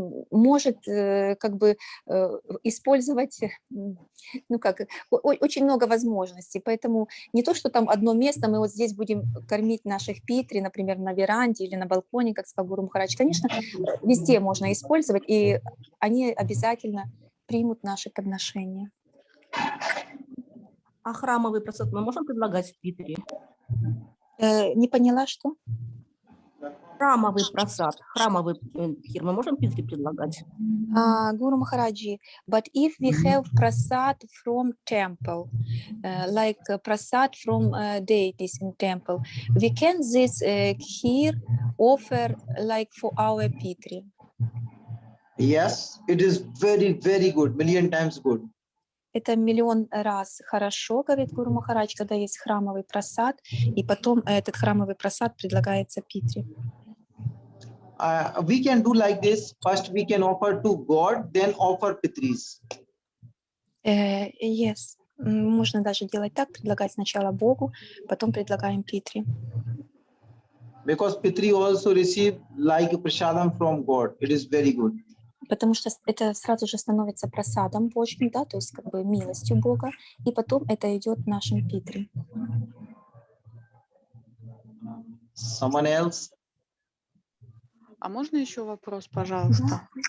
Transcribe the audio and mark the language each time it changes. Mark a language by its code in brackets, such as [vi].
[ru] может как бы использовать, ну как, очень много возможностей, поэтому не то, что там одно место, мы вот здесь будем кормить наших Питри, например, на веранде или на балконе, как сказал Гуру Махарадж, конечно, везде можно использовать, и они обязательно примут наши подношения. А храмовый просад мы можем предлагать в Питере? Не поняла, что? Храмовый просад, храмовый кхир мы можем в Питере предлагать? [en] Guru Maharaji, but if we have prasad from temple, like prasad from deities in temple, we can this kheer offer like for our Pitri? Yes, it is very good, million times good. [ru] Это миллион раз хорошо, говорит Гуру Махарадж, когда есть храмовый прасад, и потом этот храмовый прасад предлагается Питри. [en] We can do like this. First, we can offer to God, then offer Pitris. Yes. [ru] Можно даже делать так, предлагать сначала Богу, потом предлагаем Питри. [en] Because Pitri also receive like prasadam from God. It is very good. [ru] Потому что это сразу же становится просадом Божьим, да, то есть как бы милостью Бога, и потом это идет нашим Питри. [en] Someone else? [ru] А можно еще вопрос, пожалуйста?